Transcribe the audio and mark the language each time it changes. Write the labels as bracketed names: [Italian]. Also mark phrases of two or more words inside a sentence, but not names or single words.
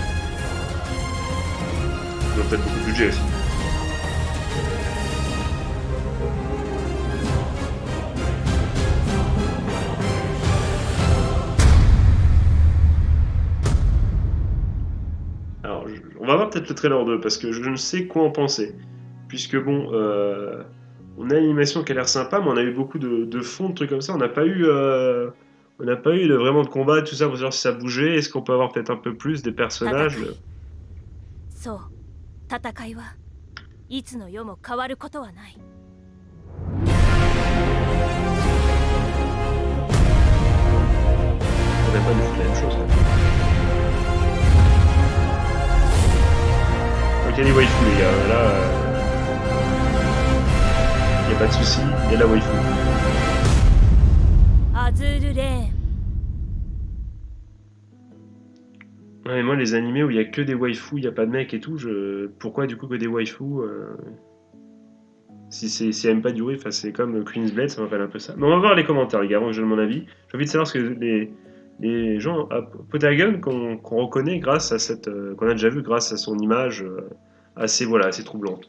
[French] Ils ont peut-être beaucoup de budget aussi. Alors, on va voir peut-être le trailer 2, parce que je ne sais quoi en penser. Puisque bon, on a une animation qui a l'air sympa, mais on a eu beaucoup de fonds, de trucs comme ça. On n'a pas eu vraiment de combat, tout ça, pour savoir si ça bougeait. Est-ce qu'on peut avoir peut-être un peu plus des personnages? [Japanese] そう、戦いはいつの世も変わることはない。 [French] On n'a pas du tout la même chose. Ok, les waifus, les gars, là, y a pas de souci, y a la waifu. [Japanese] アズールレーン。 [French] Ouais, mais moi, les animés où il y a que des waifus, il y a pas de mecs et tout, pourquoi du coup que des waifus si elle aime pas durer, enfin c'est comme Queen's Blade, ça me rappelle un peu ça. Mais on va voir les commentaires, les gars, avant que je donne mon avis. J'ai envie de savoir ce que les gens à Potagon qu'on reconnaît grâce à qu'on a déjà vu grâce à son image assez troublante.